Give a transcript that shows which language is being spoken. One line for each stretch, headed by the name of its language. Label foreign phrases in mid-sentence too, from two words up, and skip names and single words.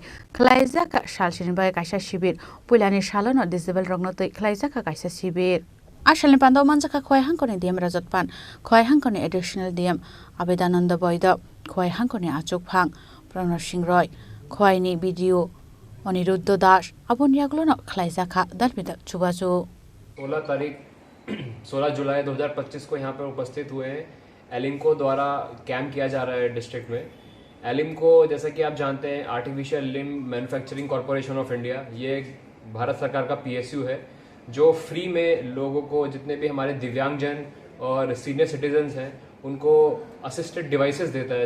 Bodo: ख्लाइजाका सालसिनि बाय कायसा शिबिर पुलानि सालनो डिसेबल रंगनतै ख्लाइजाका कायसा शिबिर आसालनि पान्दाव मानजाका खय हांगरनि डिएम राजतपान खय हांगरनि
English: additional DM
Bodo: आबेदानन्द बैद खय हांगरनि आचुकफां प्रणव सिंह रय खयनि भिडिओ अनिरुद्ध दास आबनियागलोनो ख्लाइजाका दलबिदा चुबाचु
Hindi: 16 जुलाई 2025 को यहाँ पर उपस्थित हुए हैं। एलिम्को द्वारा कैंप किया जा रहा है डिस्ट्रिक्ट में। एलिम्को जैसा कि आप जानते हैं आर्टिफिशियल लिम्ब मैन्युफैक्चरिंग कॉरपोरेशन ऑफ इंडिया, ये भारत सरकार का PSU है जो फ्री में लोगों को, जितने भी हमारे दिव्यांगजन और
English: senior citizens
Hindi: हैं, उनको
English: assisted devices
Hindi: देता है।